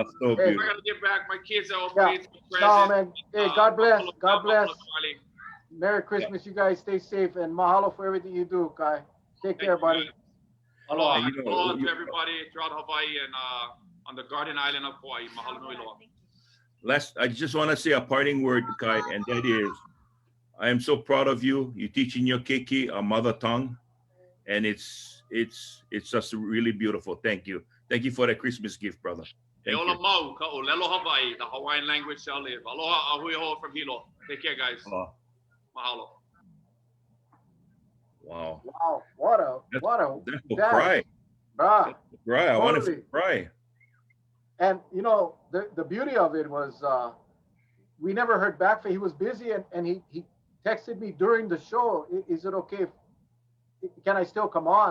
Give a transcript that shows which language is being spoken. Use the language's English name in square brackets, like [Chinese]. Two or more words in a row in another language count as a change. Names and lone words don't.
[English] so Hey. I beautiful. gotta get back. My kids are Yeah. opening presents. No, man. Hey, God bless. Mahalo, God bless. mahalo, Charlie. Merry Christmas. You guys stay safe and mahalo for everything you do, Kai. Take Thank care, you, buddy. guys. Aloha. And you know, Aloha you- to everybody throughout Hawaii and on the Garden Island of Kauai. [Hawaiian] Mahalo nui loa. [English] I just want to say a parting word, Kai, and that is, I am so proud of you. You're teaching your keiki, our mother tongue, and it's just really beautiful. Thank you. Thank you for that Christmas gift, brother. [Hawaiian] E [English] Thank [Hawaiian] ola [English] you. [Hawaiian] mau ka o lelo Hawaii. [English] The Hawaiian language shall live. [Hawaiian] Aloha a hui ho [English] from Hilo. Take care, guys. Oh, Mahalo. wow. Wow. What a That's for that- cry. bruh. Cry. I want to Totally. cry. And you know, the beauty of it was we never heard back from he was busy and he texted me during the show, is it okay can I still come on?